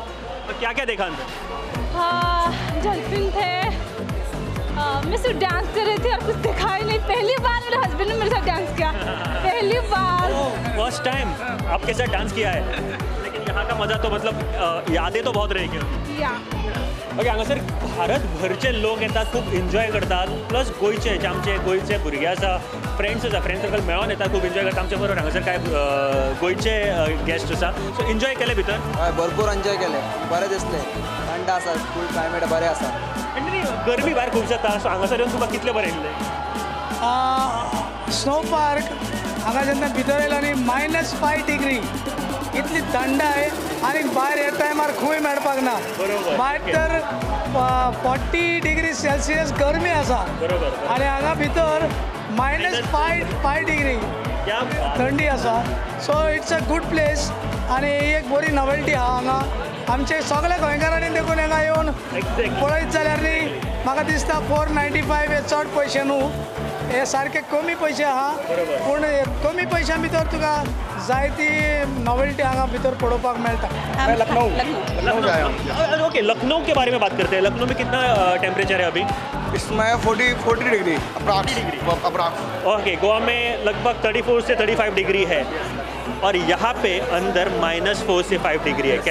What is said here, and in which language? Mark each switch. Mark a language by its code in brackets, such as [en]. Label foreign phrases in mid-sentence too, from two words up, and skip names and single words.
[hi] तो क्या क्या देखा अंदर? हाँ, डॉल्फिन थे, मैं सिर्फ डांस कर रही थी और कुछ देखा ही नहीं। पहली बार मेरे हस्बैंड ने मेरे साथ डांस किया, पहली बार। [en] first time [hi] आपके साथ डांस किया है, लेकिन यहाँ का मजा तो मतलब यादें तो बहुत रहेगी। या [kok] ओके, हांगासर भारत भरचे लोक येतात, खूप एन्जॉय करतात, प्लस गोंयचे गोंयचे भुरगे आसा, [en] friends circle [kok] मेळोन येतात, खूप एन्जॉय करतात आमच्या बरोबर। हांगासर काय गोंयचे गेस्ट आसा, सो एन्जॉय केले भितर? हय, भरपूर एन्जॉय केले, बरें दिसलें, थंड आसा, [en] full climate [kok] बरें आसा। आनी गरमी भायर खूब जाता, सो हांगासर येवन तुका कितलें बरें दिसलें? स्नो पार्क हांगा जेन्ना भितर येयलो न्ही -5 डिग्री इतली थंड आहे आणि भायर हे टायमार खूंय मेळपाक ना। बरोबर. भायर तर 40 [en] degree Celsius [kok] गरमी आसा बरोबर. आणि हांगा भितर -5 डिग्री [hi] क्या बात. [kok] थंडी आसा। [en] so it's a good place [kok] आणि ही एक बरी नॉवेल्टी आहा हांगा। आमचे सगळे गोंयकारांनी देखून हांगा येवन [en] Exactly. [kok] पळयत जाल्यार न्ही म्हाका दिसता 495 हे चड पयशे न्हू, हे सारखे कमी पयशे आहा, पूण कमी पयशां भितर तुका जायती नॉवेल्टी हांगा भितर पळोवपाक मेळटा। लखनऊ। [hi] ओके, लखनऊ के बारे में बात करते हैं। लखनऊ में कितना टेम्परेचर है अभी? इसमें 40 डिग्री अप्रॉक्स। ओके, गोवा में लगभग 34 से 35 डिग्री है, और यहाँ पे अंदर -4 से 5 डिग्री है।